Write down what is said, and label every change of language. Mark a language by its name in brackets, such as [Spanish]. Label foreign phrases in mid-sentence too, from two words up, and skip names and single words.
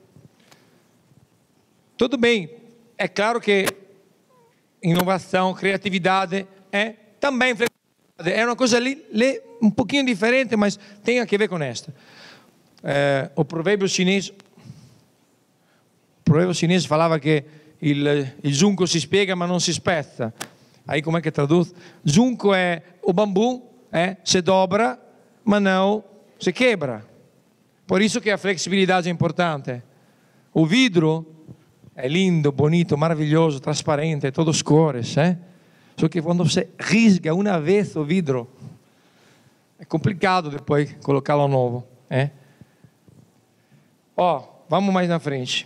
[Portuguese] Tudo bem, é claro que inovação, criatividade, também flexibilidade. É uma coisa ali um pouquinho diferente, mas tem a ver com esta. O provérbio chinês falava que [Italian] il giunco si spiega ma non si spezza. [Portuguese] Aí como é que traduz? Junco é o bambu, se dobra, mas não se quebra. Por isso que a flexibilidade é importante. O vidro é lindo, bonito, maravilhoso, transparente, todos cores, Só que quando você risca uma vez o vidro, é complicado depois colocá-lo novo, vamos mais na frente.